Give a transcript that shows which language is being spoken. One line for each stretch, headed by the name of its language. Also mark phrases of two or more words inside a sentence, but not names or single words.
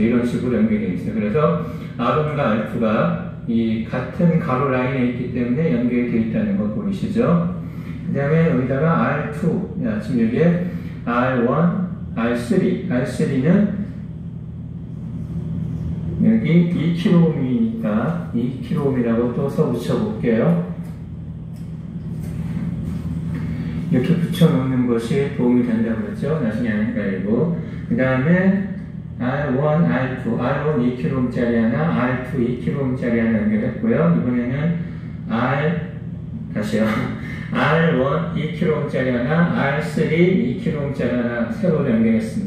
Korean: 이런 식으로 연결되어 있어요. 그래서 R1과 R2가 이 같은 가로 라인에 있기 때문에 연결이 되어 있다는 거 보이시죠? 그 다음에 여기다가 R2, 지금 여기에 R1, R3, R3는 여기 2kΩ이니까 2kΩ이라고 또 써 붙여볼게요. 이렇게 붙여놓는 것이 도움이 된다고 그랬죠? 나중에 안 헷갈리고. 그 다음에 R1, R2, R1 2kΩ짜리 하나, R2 2kΩ짜리 하나 연결했고요. 이번에는 다시요. R1 2kΩ짜리 하나, R3 2kΩ짜리 하나 새로 연결했습니다.